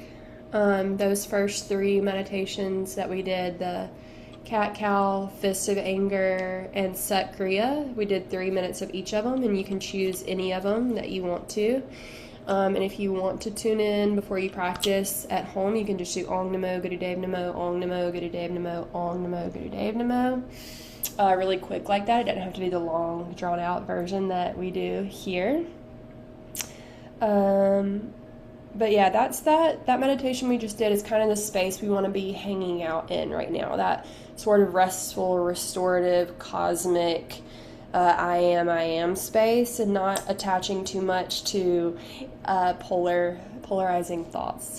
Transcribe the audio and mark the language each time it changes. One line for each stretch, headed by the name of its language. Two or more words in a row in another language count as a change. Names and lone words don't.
English: Those first 3 meditations that we did, the cat-cow, fist of anger, and set kriya, we did 3 minutes of each of them, and you can choose any of them that you want to. And if you want to tune in before you practice at home, you can just do
Sanskrit: Ong Namo Gurudev Namo, Ong Namo Gurudev Namo,
English: Ong Namo Gurudev Namo. Really quick like that. It doesn't have to be the long, drawn-out version that we do here. But yeah, that's that meditation we just did is kind of the space we want to be hanging out in right now. That sort of restful, restorative, cosmic, I am space, and not attaching too much to polarizing thoughts.